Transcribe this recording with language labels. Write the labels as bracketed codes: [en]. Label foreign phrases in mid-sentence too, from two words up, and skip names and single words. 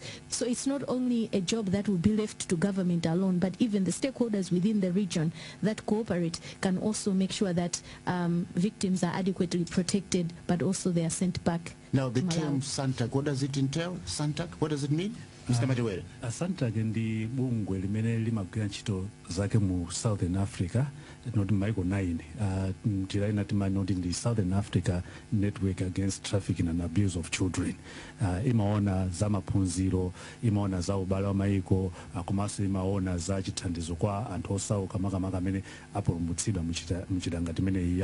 [en] So it's not only a job that will be left to government alone, but even the stakeholders within the region that cooperate can also make sure that victims are adequately protected, but also they are sent back. Now the term SANTAC, what does it entail? SANTAC, what does it mean? Mr. Matiwere. [ny] SANTAC ndi bungwe limene limagwira ntchito zake mu Southern Africa, not maiko 9. Njira ina timani kuti ndi Southern Africa Network Against Trafficking and Abuse of Children. Imaona za maphunziro, imaona za ubale wa maiko, komanso imaona za chithandizo kwa anthu osauka makamaka amene apulumutsidwa muchitanga timene